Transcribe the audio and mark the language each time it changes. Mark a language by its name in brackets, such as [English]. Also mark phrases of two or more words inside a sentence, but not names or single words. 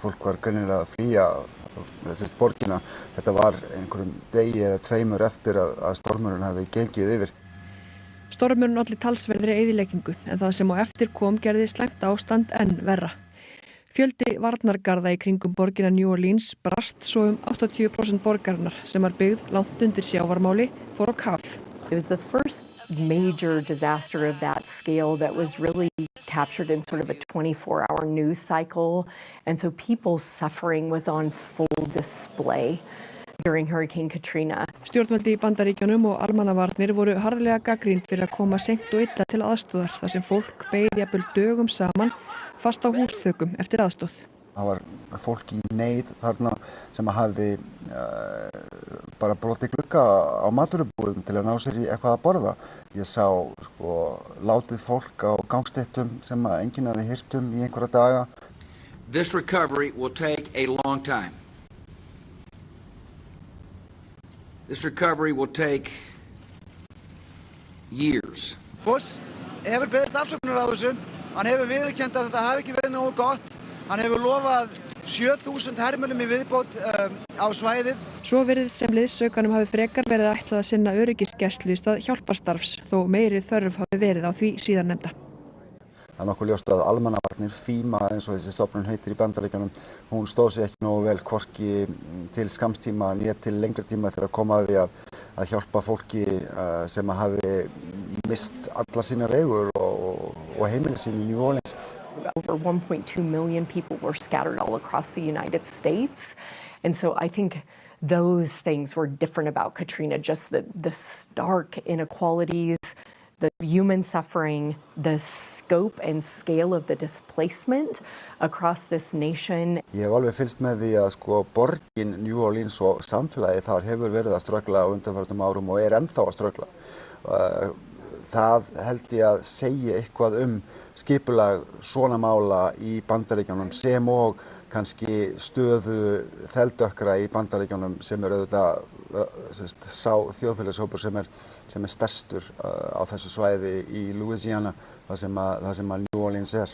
[Icelandic] Fólk var greinilega að flýja borgina. Þetta var einhverjum degi eða tveimur eftir að stormurinn hafði gengið yfir. Stormurinn olli talsverðri eyðileggingu en það sem á eftir kom gerði slæmt ástand enn verra. Fjöldi varnargarða í kringum borgina New Orleans brast svo 80% borgarinnar sem var byggð langt undir sjávarmáli fór á kaf. [English] It was the first major disaster of that scale that was really captured in sort of a 24-hour news cycle. And so people's suffering was on full display during Hurricane Katrina. [Icelandic] Stjórnvöldi í Bandaríkjunum og almannavarnir voru harðlega gagnrýnd fyrir að koma seint og illa til aðstoðar þar sem fólk beið jafnvel dögum saman fast á húsþökum eftir aðstoð. Það var fólk í neyð þarna sem hafði bara brotið glugga á matvörubúðum til að ná sér í eitthvað að borða. Ég sá látið fólk á gangstéttum sem enginn hafði heyrt í einhverja daga. [English] This recovery will take a long time. This recovery will take years. [Icelandic] Bush hefur beðist afsökunar á þessu. Hann hefur viðurkennt að þetta hafi ekki verið nógu gott. Hann hefur lofað 7.000 hermönnum í viðbót á svæðið. Svo virðist sem liðsaukanum hafi frekar verið ætlað að sinna öryggisgæslu í stað hjálparstarfs þó meiri þörf hafi verið á því síðarnefnda. Það er nokkuð ljóst að almannavarnir FEMA eins og þessi stofnun heitir í Bandaríkjunum, hún stóð sig ekki nógu vel hvorki til skamstíma né til lengri tíma þegar að koma að því að hjálpa fólki sem hafi mist alla sínar eigur og heimili sín í New Orleans. [English] Over 1.2 million people were scattered all across the United States. And so I think those things were different about Katrina, just the stark inequalities, the human suffering, the scope and scale of the displacement across this nation. [Icelandic] Ég hef alveg fylgst með því að borgin New Orleans og samfélagi þar hefur verið að ströggla á undanförnum árum og ennþá að ströggla. Það held ég að segja eitthvað skipulag svona mála í Bandaríkjunum sem og kannski stöðu þeldökkra í Bandaríkjunum sem auðvitað sá þjóðfélagshópur sem er stærstur á þessu svæði í Louisiana, það sem að New Orleans er.